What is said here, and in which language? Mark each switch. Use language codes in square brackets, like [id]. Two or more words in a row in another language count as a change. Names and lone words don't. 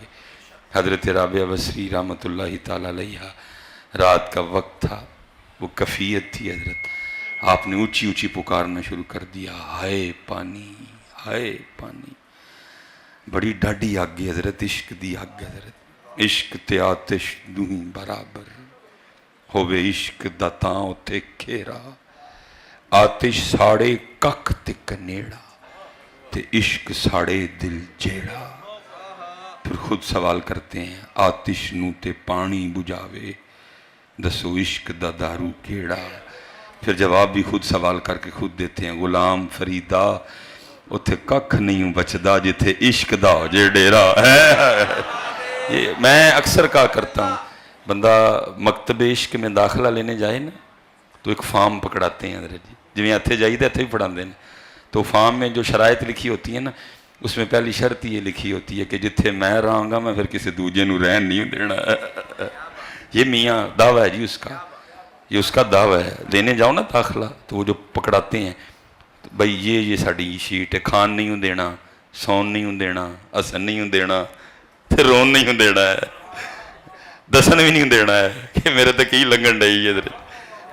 [ur] حضرت رابعہ بصری رحمۃ اللہ تعالیٰ علیہ، رات کا وقت تھا، وہ کفیت تھی حضرت۔ آپ نے اونچی اونچی پکارنا شروع کر دیا، ہائے پانی، ہائے پانی۔ [pa] بڑی ڈاڈی آگ حضرت، عشق دی آگ حضرت۔ عشق تے آتش دوہیں برابر ہووے، عشق دا تاں اتے کھیرا، آتش ساڑے کک تے کنیڑا، تے عشق ساڑے دل جیڑا۔ [ur] پھر خود سوال کرتے ہیں، [pa] آتش نو تے پانی بجھاوے، دسو عشق دا دارو کیڑا۔ [ur] پھر جواب بھی خود سوال کر کے خود دیتے ہیں، [pa] غلام فریدہ اتھے ککھ نہیں بچدا جتھے عشق دا ہو جے ڈیرا ہے۔ [ur] یہ میں اکثر کہا کرتا ہوں، بندہ مکتب عشق میں داخلہ لینے جائے نا تو ایک فارم پکڑاتے ہیں حضرت جی، [pa] جو اتھے جائیے اتھے ہی پڑھا دیں۔ [ur] تو فارم میں جو شرائط لکھی ہوتی ہیں نا، اس میں پہلی شرط یہ لکھی ہوتی ہے کہ [pa] جتھے میں رہاں گا میں پھر کسی دوجے نو رہن نہیں دینا۔ [ur] یہ میاں دعویٰ ہے جی اس کا، یہ اس کا دعویٰ ہے۔ لینے جاؤ نا داخلہ تو وہ جو پکڑاتے ہیں بھائی [pa] یہ ساڑی شیٹ ہے، کھان نہیں ہوں دینا، سون نہیں ہوں دینا، اسن نہیں ہوں دینا، پھر رون نہیں ہوں دینا ہے، دسن بھی نہیں ہوں دینا ہے کہ میرے تک ہی لنگن ڈائی ہے حضرت۔